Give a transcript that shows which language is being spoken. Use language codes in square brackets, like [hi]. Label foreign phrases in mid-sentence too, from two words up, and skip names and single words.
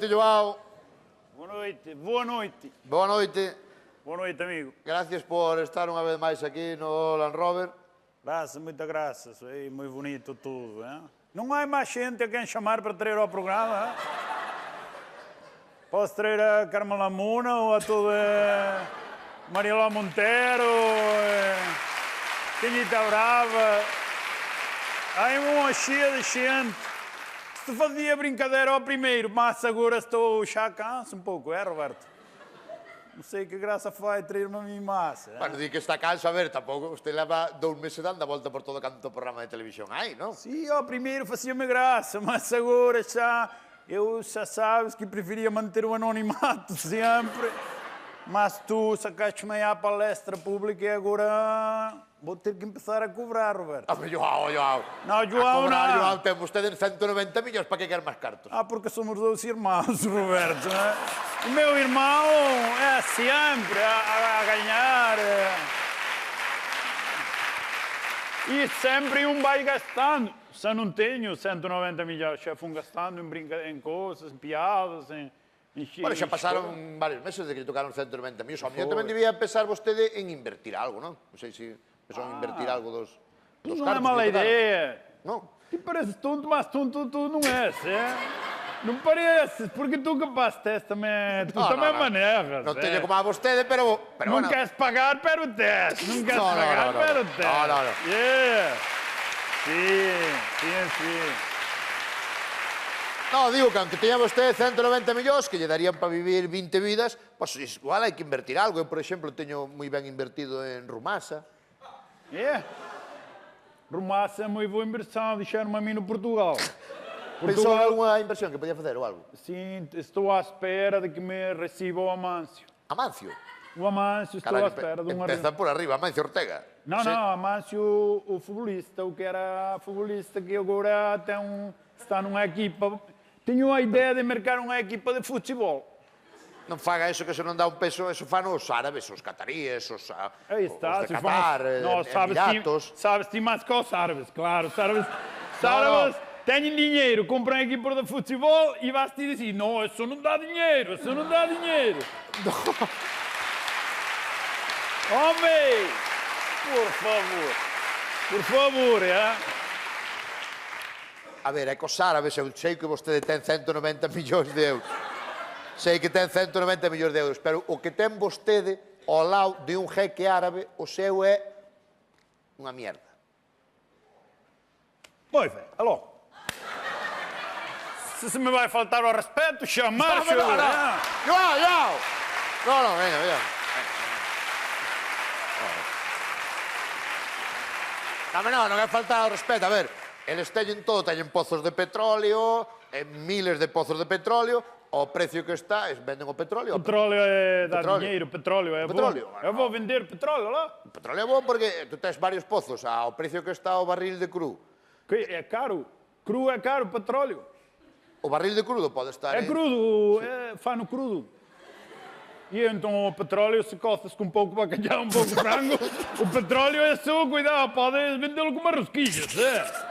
[gl] Boa noite, boa noite. [pt] Boa noite. [gl] Boa noite, amigo. Gracias por estar unha vez máis aquí no Land Rover. [pt] Graças, muitas graças. É muito bonito tudo. Hein? Não há mais gente a quem chamar para trazer ao programa. Hein? Posso trazer a Carmela Muna ou a toda Mariela Monteiro, Tinhita Brava. Há uma cheia de gente. Se fazia brincadeira ao primeiro, mas agora estou já canso um pouco, é, Roberto? Não sei que graça faz trazer-me a mim massa. [gl] Bueno, di que está canso, a ver, tampouco, usted leva 2 meses dando a volta por todo canto programa de televisión aí, non? [pt] Sim, ao primeiro fazia-me graça, mas agora já... Eu já sabes que preferia manter o anonimato sempre. Mas tu sacaste-me aí à palestra pública e agora vou ter que começar a cobrar, Roberto. Ah, mas João. Não, João, cobrar, não. [gl] João, temos usted 190 milhões, para que quer máis cartos? [pt] Ah, porque somos 2 irmãos, Roberto. Né? O meu irmão é sempre a ganhar. E sempre um vai gastando. Se não tenho 190 milhões, já fui gastando em coisas, em piadas, em [gl] Bueno, xa pasaron varios meses de que lle tocaron 190 millones. Ao mellor tamén debía pensar vostede en invertir algo, non? Non sei se pensou en invertir algo dos [pt] Não [gl] cartos. [pt] é mala [gl] que lle tocaron. [pt] ideia. [gl] Non? [pt] Tu pareces tonto, mas tonto tu não és, é? Não pareces, porque tu capaz tens também, tu também manejas. [gl] Non teño como a vostede, pero [pt] Não [gl] bueno. [pt] queres pagar, pero tens. Não queres [gl] No, [pt] pagar, [gl] no. [pt] pero tens. [gl] No. [pt] Yeah. Sim. [gl] No, digo que aunque teña vostede 190 millóns que lle darían para vivir 20 vidas, pois igual hai que invertir algo. Eu, por exemplo, teño moi ben invertido en Rumasa. [pt] Rumassa é muito boa inversão, deixaram-me a mim no Portugal. [gl] Pensou en alguna inversión que podía facer ou algo? [pt] Sim, estou à espera de que me receba o Amâncio. [gl] Amancio. [pt] O Amâncio, estou à espera de uma... [gl] Empeza por arriba, Amancio Ortega. [pt] Não, [gl] Sí. [pt] não, Amâncio, o futebolista, o que era futebolista, que agora está numa equipa... Tenho a ideia de marcar uma equipa de futebol. [gl] Non faga eso, que eso non dá un peso, eso fan os árabes, os cataríes, os [pt] Aí está, [gl] de Qatar, Emiratos. [pt] Sabes mais que os árabes, claro. Os árabes têm dinheiro, compram a equipa de futebol e vais-te dizer, não, isso não dá dinheiro, Homem, por favor, é? [gl] A ver, é que os árabes, eu sei que vostede ten 190 millóns de euros. Sei que ten 190 millóns de euros, pero o que ten vostede ao lado de un jeque árabe, o seu é unha mierda. [pt] Moi bem, alô. Se me vai faltar o respeito, chamar, [gl] João! Non, venga. Non é faltar ao respeto, a ver, eles teñen todo, teñen pozos de petróleo, miles de pozos de petróleo, ao precio que está, venden o petróleo. [pt] Petróleo é dar dinheiro, petróleo é bom. Eu vou vender petróleo lá. [gl] O petróleo é bom porque tu tens varios pozos ao precio que está o barril de cru. [pt] Que é caro. Cru é caro, petróleo. [gl] O barril de crudo pode estar... [pt] É crudo, fano crudo. E então o petróleo, se coces com um pouco de bacalhau, um pouco de frango, o petróleo é só, cuidado, podes vendê-lo com uma rosquilhas, é?